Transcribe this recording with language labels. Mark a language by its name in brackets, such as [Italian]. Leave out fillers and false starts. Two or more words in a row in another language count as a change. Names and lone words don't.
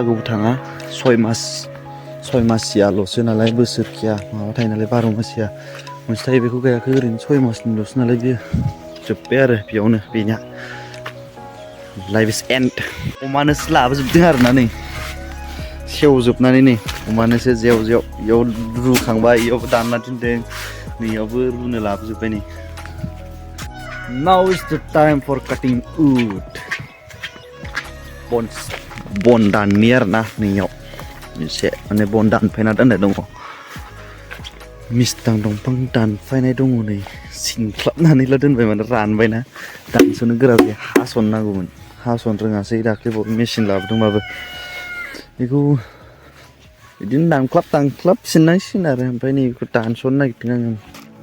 [Bodo] गोबाव थाङा 6 माससियाल'सो नालाय बोसोरखिया माबा थायो नालाय 12 मासिया मोनसे थायो बेखौ गायाखै ओरैनो 6 मासनिल'सो नालाय बियो जोब्बाय आरो बेयावनो बेनिया [English] life is end [Bodo] अमानोसो लाबोजोबदों आरोना नै सेवजोबनानै नै अमानोसो जेव इयाव रुखांबाय इयावबो दानना दोनदों नैयावबो रुनो लाबोजोब्बाय नै [English] now is the time for cutting wood [Bodo] बन दाननि आरोना नैयाव एसे माने बन दानफायना दोननाय दङ मिस्थां दंफां दानफायनाय दङ नै सिनख्लाबनानैल' दोनबाय माने रानबायना दानस'नो गोरा जायो हास'ननांगौमोन हास'नो रोङासै दाख्लैबावै मेचिन लाबोदोंबाबो बेखौ बिदिनो दानख्लाब सिननांसिगोन आरो ओमफ्राय नै बेखौ दानस'नो नागिरदों आङो